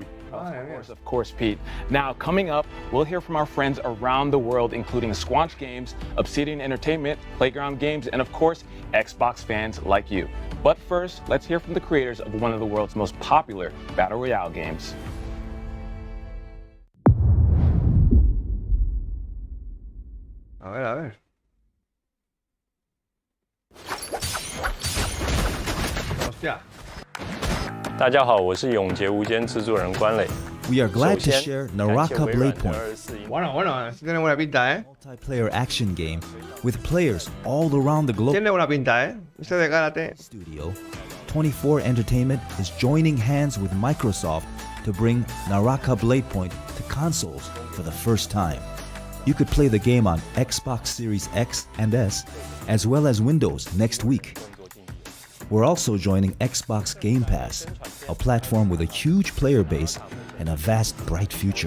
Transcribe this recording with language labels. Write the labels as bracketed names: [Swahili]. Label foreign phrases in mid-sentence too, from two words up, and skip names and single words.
[English] Of course, Pete. Now, coming up, we'll hear from our friends around the world, including Squanch Games, Obsidian Entertainment, Playground Games, and of course, Xbox fans like you. But first, let's hear from the creators of one of the world's most popular Battle Royale games. [Spanish] A ver, a ver. Hostia. [Chinese] 大家好，我是永劫无间制作人关磊。 [English] We are glad to share Naraka Blade Point, [Spanish] Bueno, sí tiene buena pinta, ¿eh? [English] multiplayer action game with players all around the globe. [Spanish] Tiene buena pinta, ¿eh? Este de karate. [English] Studio 24 Entertainment is joining hands with Microsoft to bring Naraka Blade Point to consoles for the first time. You could play the game on Xbox Series X and S, as well as Windows next week. We're also joining Xbox Game Pass, a platform with a huge player base and a vast, bright future.